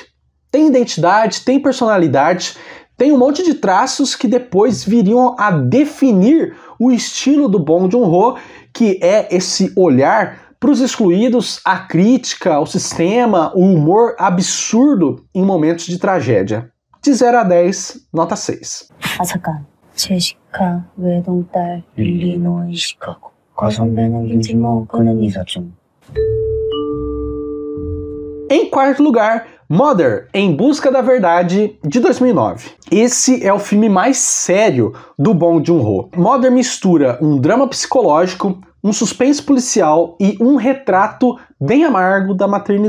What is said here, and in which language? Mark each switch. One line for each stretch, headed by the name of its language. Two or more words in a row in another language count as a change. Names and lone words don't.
Portuguese: Tem identidade, tem personalidade, tem um monte de traços que depois viriam a definir o estilo do Bong Joon-ho, que é esse olhar para os excluídos, a crítica ao sistema, o humor absurdo em momentos de tragédia. De 0 a 10, nota 6.
Korean: 아삭한 제시카 외동딸 일리노이 시카고 과선배는 김치모 그는 이사중.
Portuguese: Em quarto lugar, Mother, Em Busca da Verdade, de 2009. Esse é o filme mais sério do Bong Joon-ho. Mother mistura um drama psicológico, um suspense policial e um retrato bem amargo da maternidade.